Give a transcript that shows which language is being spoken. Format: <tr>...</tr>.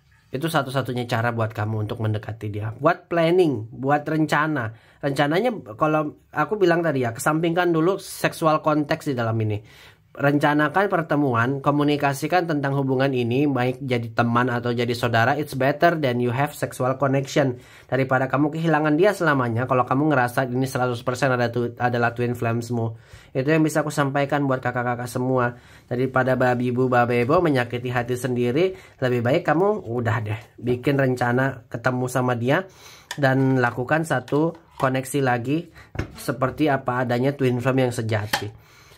<id>Itu satu-satunya cara buat kamu untuk mendekati dia. Buat planning, buat rencana. Rencananya kalau aku bilang tadi ya, kesampingkan dulu seksual konteks di dalam ini. Rencanakan pertemuan, komunikasikan tentang hubungan ini, baik jadi teman atau jadi saudara.</id> <en>It's better than you have sexual connection.</en> <id>Daripada kamu kehilangan dia selamanya, kalau kamu ngerasa ini 100% adalah twin flamesmu. Itu yang bisa aku sampaikan buat kakak-kakak semua. Daripada babi bu babebo menyakiti hati sendiri, lebih baik kamu udah deh bikin rencana ketemu sama dia dan lakukan satu koneksi lagi seperti apa adanya twin flame yang sejati.</id>